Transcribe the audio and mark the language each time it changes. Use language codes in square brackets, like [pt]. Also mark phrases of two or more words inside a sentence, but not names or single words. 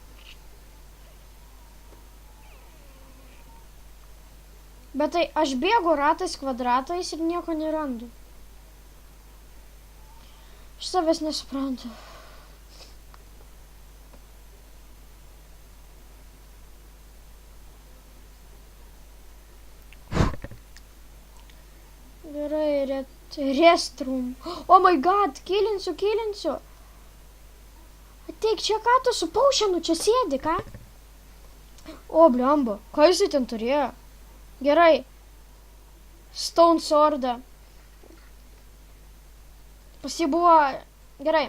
[lt] Bet tai aš bėgu ratais, kvadratais ir nieko nerandu. Aš savęs nesuprantu. Gerai, restroom. [en] Oh my god, [lt] kilinsiu. Ateik čia, ką tu su paušianu čia sėdi, ką? O, blemba, ką jisai ten turėjo? Gerai. [en] Stone swordą. [lt] Pas jį buvo... Gerai.